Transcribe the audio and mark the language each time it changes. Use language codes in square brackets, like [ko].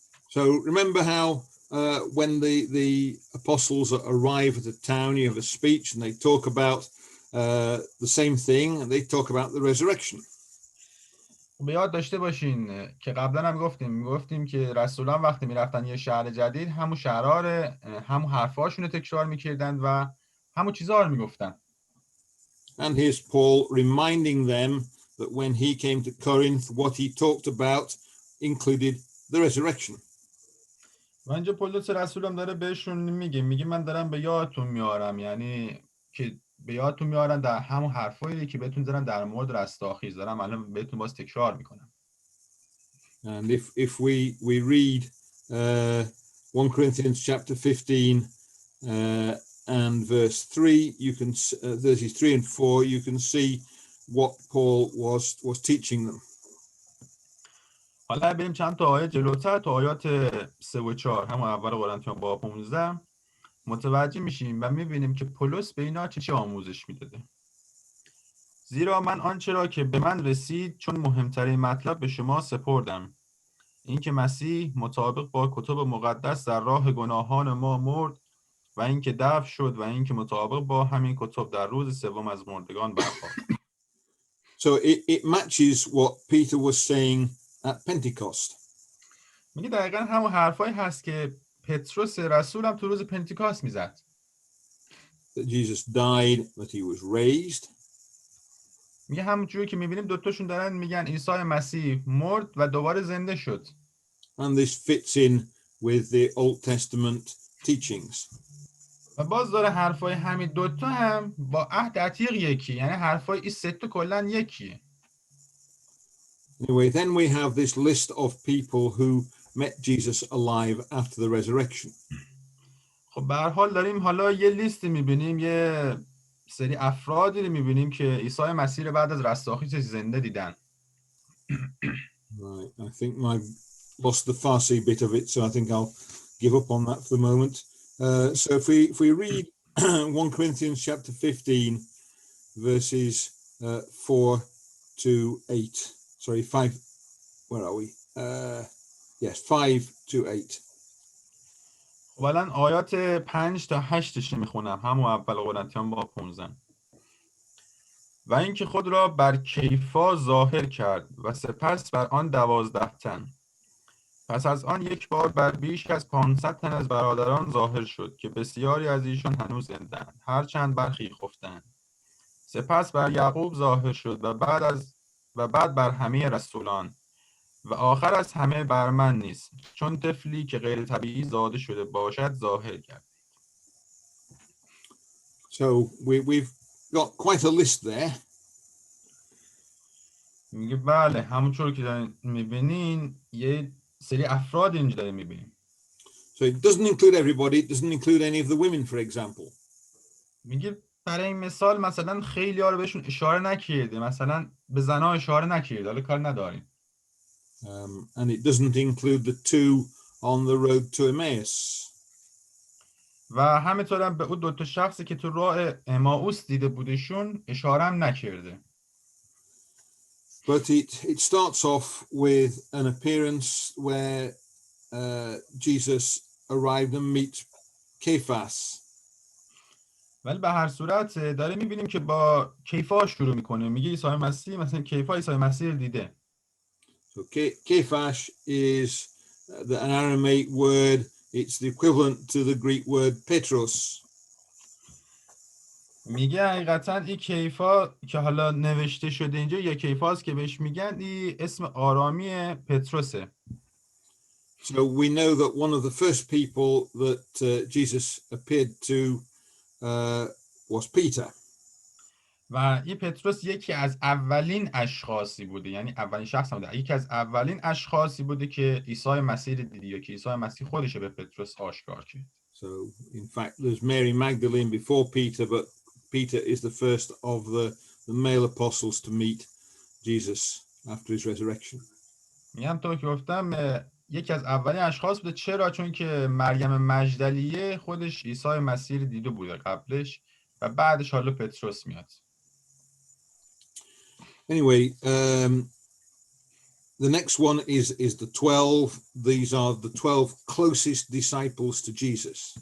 [en] So remember how when the apostles arrive at a town, you have a speech and they talk about the same thing and they talk about the resurrection. [fa] به یاد داشته باشین که قبلا هم گفتیم که رسولان وقتی میرفتن یه شهر جدید همون حرفاشون رو تکرار میکردن و همون چیزها رو میگفتن. [en] And here's Paul reminding them that when he came to Corinth, what he talked about included the resurrection. [fa] و اینجا پولس رسولم داره بهشون میگه من دارم به یادتون میارم، یعنی که به یادتون میارم در همون حرفایی که بهتون زدم در مورد رستاخیز، دارم الان بهتون باز تکرار میکنم. [en] And if we read 1 Corinthians chapter 15 and verse 3, you can verses 3 and 4, you can see what Paul was teaching them. [fa] حالا بریم چند تا آیه جلوتر تا آیات 3 و 4 همون اول قرنتیان باب 15 متوجه میشیم و میبینیم که پولس به اینا چه آموزش میداده. زیرا من آنچه را که به من رسید چون مهمترین مطلب به شما سپردم، اینکه مسیح مطابق با کتب مقدس در راه گناهان ما مرد و اینکه دفن شد و اینکه مطابق با همین کتب در روز سوم از مردگان برخاست. [en] So it matches what Peter was saying at Pentecost. [fa] میگه دقیقاً همون حرفایی هست که پتروس رسولم تو روز پنتیکاست میزد. [en] That Jesus died, that he was raised. [fa] میگه همونجوری که میبینیم دوتاشون دارن میگن عیسی مسیح مرد و دوباره زنده شد. [en] And this fits in with the Old Testament teachings. [fa] و باز داره حرفای همین دوتا هم با عهد عتیق یکی، یعنی حرفای این سه تا کلا یکیه. [en] Anyway, then we have this list of people who met Jesus alive after the resurrection. [fa] خب به هر حال داریم حالا یه لیست میبینیم، یه سری افرادی رو میبینیم که عیسی مسیح رو بعد از رستاخیزش زنده دیدن. [en] Right, I think I lost the Farsi bit of it, so I think I'll give up on that for the moment. So if we read 1 Corinthians chapter 15, verses 4 to 8. Sorry, 5. Where are we? Yes, 5 to 8. [fa] خب الان آیات 5 تا 8 میخونم، همون اول قرنتیان باب 15. و اینکه خود را بر کیفا ظاهر کرد و سپس بر آن 12 تن. پس از آن یک بار بر بیش از 500 تن از برادران ظاهر شد که بسیاری از ایشان هنوز زنده‌اند، هرچند برخی خفتند. سپس بر یعقوب ظاهر شد و بعد بر همه رسولان و آخر از همه بر من نیست، چون طفلی که غیر طبیعی زاده شده باشد ظاهر کرد. [en] So we've got quite a list there. [fa] میگه بله، همونطور که دارین میبینین یه سری افراد اینجا دارین میبینین. [en] So it doesn't include everybody. It doesn't include any of the women, for example. [fa] میگه برای این مثال مثلا خیلی ها رو بهشون اشاره نکرده، مثلا به زنها اشاره نکرده، حالا کار نداریم. [en] And it doesn't include the two on the road to Emmaus. [fa] و همینطور هم به اون دوتا شخصی که تو راه امائوس دیده بودشون اشاره هم نکرده. [en] But it starts off with an appearance where Jesus arrived and meet Cephas. [fa] ولی به هر صورت داره میبینیم که با کیفا شروع میکنه، میگه عیسی مسیح مثلا کیفا عیسی مسیح رو دیده. [en] So Cephas is an Aramaic word. It's the equivalent to the Greek word Petros. [fa] میگه حقیقتا این کیفا که حالا نوشته شده اینجا یا کیفاست که بهش میگن، این اسم آرامی پتروسه. [en] So we know that one of the first people that Jesus appeared to was Peter. [fa] و این پتروس یکی از اولین اشخاصی بوده، یعنی اولین شخص بوده، یکی از اولین اشخاصی بوده که عیسی مسیح رو دیده یا که عیسی مسیح خودش به پتروس آشکار کرد. [en] So in fact there's Mary Magdalene before Peter, but Peter is the first of the male apostles to meet Jesus after his resurrection. [fa] میگم تو که گفتم یکی از اولین اشخاص بوده. چرا؟ چون که مریم مجدلیه خودش عیسی مسیح رو دیده بوده قبلش و بعدش حالا پتروس میاد. [en] Anyway, the next one is the 12. These are the 12 closest disciples to Jesus.